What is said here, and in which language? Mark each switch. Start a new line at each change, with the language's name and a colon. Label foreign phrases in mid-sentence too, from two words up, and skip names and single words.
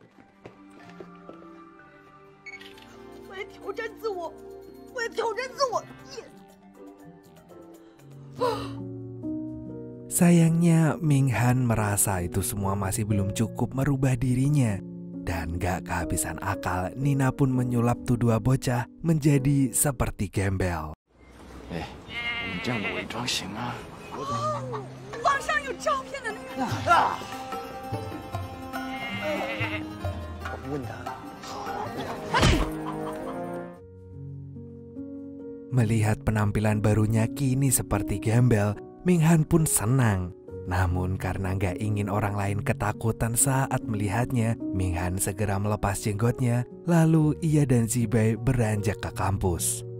Indonesian: Sayangnya, Minghan merasa itu semua masih belum cukup merubah dirinya. Dan gak kehabisan akal, Nina pun menyulap tuh dua bocah menjadi seperti gembel.
Chinese: 你这样的伪装行吗？网上有照片的那个。问他。
Indonesian: Melihat penampilan barunya kini seperti gembel, Minghan pun senang. Namun karena gak ingin orang lain ketakutan saat melihatnya, Minghan segera melepas jenggotnya. Lalu ia dan Zibai beranjak ke kampus.